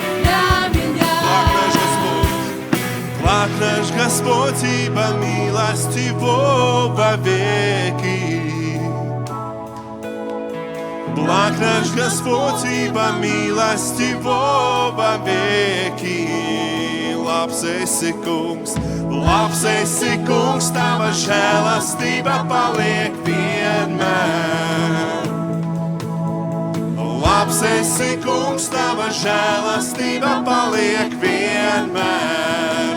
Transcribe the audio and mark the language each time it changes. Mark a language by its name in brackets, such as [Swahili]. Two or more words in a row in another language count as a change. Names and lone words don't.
[Russian] Благ наш Господь, ибо милость Его вовеки. Благ наш Господь, ибо милость Его вовеки. [Latvian] Labs esi kungs, tava žēlastība paliek vienmēr. Labs esi kungs, tava žēlastība paliek vienmēr.